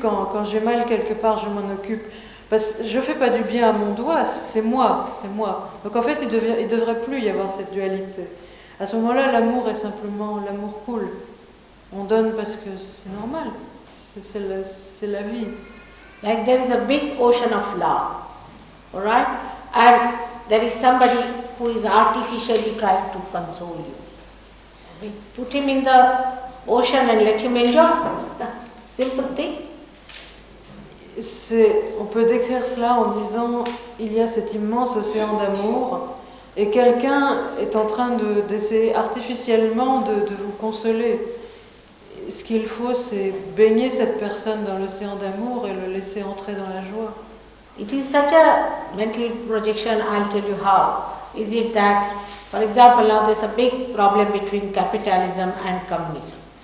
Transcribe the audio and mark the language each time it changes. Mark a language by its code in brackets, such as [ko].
[fr] Quand j'ai mal quelque part, je m'en occupe. Parce que je ne fais pas du bien à mon doigt, c'est moi. Donc en fait, il ne devrait plus y avoir cette dualité. À ce moment-là, l'amour est simplement l'amour cool. On donne parce que c'est normal, c'est la vie. [en] Like there is a big ocean of love, all right? And there is somebody who is artificially trying to console you. Okay? Put him in the ocean and let him enjoy. Simple thing. [fr] On peut décrire cela en disant il y a cet immense océan d'amour et quelqu'un est en train d'essayer artificiellement de vous consoler. ce qu'il faut, c'est baigner cette personne dans l'océan d'amour et le laisser entrer dans la joie. [en] It is such a mental projection, I'll tell you how. Is it that, for example, now there's a big problem between capitalism and communism.